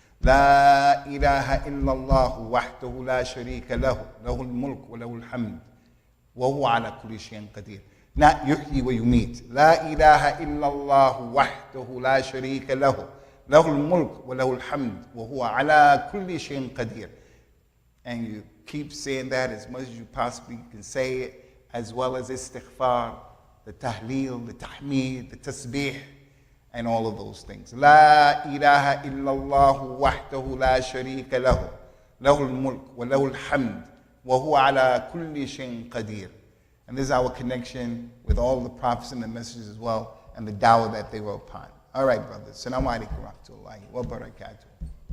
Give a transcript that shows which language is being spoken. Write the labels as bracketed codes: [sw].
[ar] لا إله إلا الله وحده لا شريك له له الملك وله الحمد وهو على كل شيء قدير. Not يحيي ويميت. لا إله إلا الله وحده لا شريك له له الملك وله الحمد وهو على كل شيء قدير. [en] And you keep saying that as much as you possibly can say it, as well as istighfar, the tahleel, the tahmeed, the tasbih, and all of those things. [ar] لا إله إلا الله وحده لا شريك له له الملك وله الحمد وهو على كل شيء قدير. [en] And this is our connection with all the prophets and the messages as well, and the dawah that they were upon. All right, brothers. Assalamu alaikum wa rahmatullahi wa barakatuh.